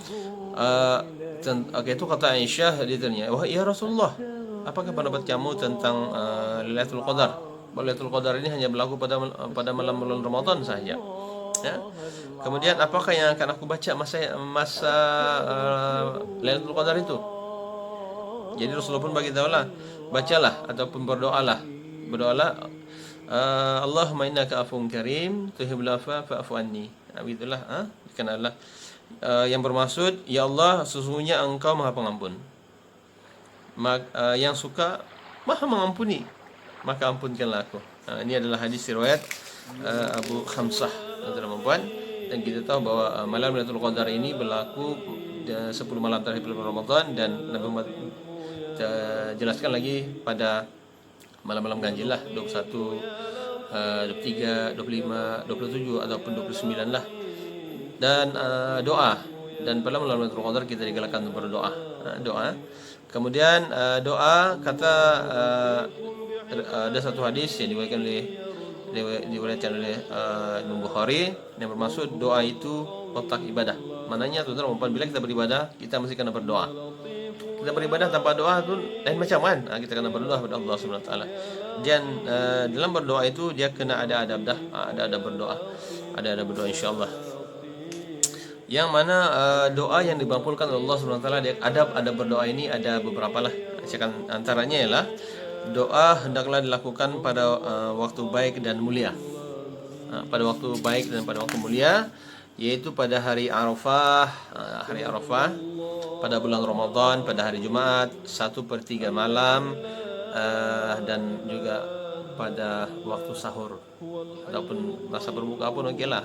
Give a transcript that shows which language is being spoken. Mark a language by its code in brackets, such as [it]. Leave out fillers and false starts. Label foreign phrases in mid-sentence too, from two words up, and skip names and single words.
[ms] Itu kata Aisyah, dia tanya, "Wah, [ar] يا رسول الله, [ms] apakah pendapat kamu tentang Lailatul Qadar? Lailatul Qadar ini hanya berlaku pada malam bulan Ramadan saja." Ya. Kemudian apakah yang akan aku baca masa Lailatul Qadar itu? Jadi Rasulullah pun bagi tahulah, bacalah ataupun berdoalah. [ar] اللهم إنك عفو كريم تحب العفو فاعف عني. [ms] Begitulah. Dikenalah yang bermaksud, [ar] يا الله, [ms] sesungguhnya Engkau Maha Pengampun, yang suka Maha mengampuni, maka ampunkanlah aku. Ini adalah hadis riwayat Abu Khamsah, teman-teman. Dan kita tahu bahwa malam Lailatul Qadar ini berlaku 10 malam terakhir bulan Ramadan, dan Nabi Muhammad jelaskan lagi pada malam-malam ganjil lah, 21, 23, 25, 27 ataupun 29 lah. Dan doa, dan pada malam Lailatul Qadar kita digalakkan untuk berdoa. Doa. Kemudian doa kata ada satu hadis yang diriwayatkan oleh Imam Bukhari yang bermaksud doa itu otak ibadah. Maknanya tuan-tuan, bila kita beribadah, kita mesti kena berdoa. Kita beribadah tanpa doa itu lain macam kan. Kita kena berdoa kepada Allah [ar] سبحانه وتعالى. [ms] Dan dalam berdoa itu dia kena ada adab dah. Ada berdoa. Ada berdoa [ar] إن شاء الله. [ms] Yang mana doa yang dimampukan oleh Allah [ar] سبحانه وتعالى, [ms] adab berdoa ini ada beberapa lah. Antaranya ialah doa hendaklah dilakukan pada waktu baik dan mulia. Pada waktu baik dan pada waktu mulia, yaitu pada hari Arafah, pada bulan Ramadan, pada hari Jumat 1/3 malam, dan juga pada waktu sahur ataupun masa berbuka pun okeylah.